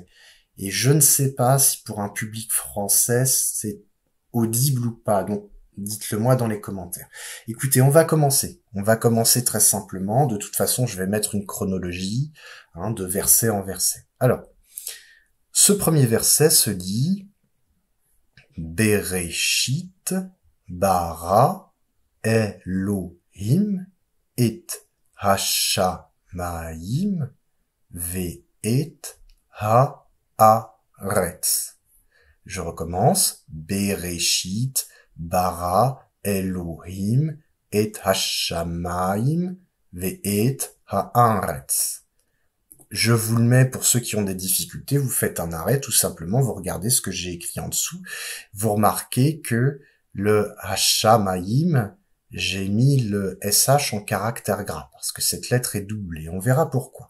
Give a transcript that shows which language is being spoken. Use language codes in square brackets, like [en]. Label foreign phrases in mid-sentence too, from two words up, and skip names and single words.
[fr] Et je ne sais pas si pour un public français c'est audible ou pas. Donc dites-le moi dans les commentaires. Écoutez, on va commencer. On va commencer très simplement. De toute façon, je vais mettre une chronologie de verset en verset. Alors, ce premier verset se dit [he] בראשית ברא אלהים את השמים ואת הארץ. [fr] Je recommence. [he] בראשית ברא אלהים את השמים ואת הארץ. [fr] Je vous le mets pour ceux qui ont des difficultés, vous faites un arrêt, tout simplement, vous regardez ce que j'ai écrit en dessous, vous remarquez que le hashamayim, j'ai mis le SH en caractère gras, parce que cette lettre est doublée, on verra pourquoi.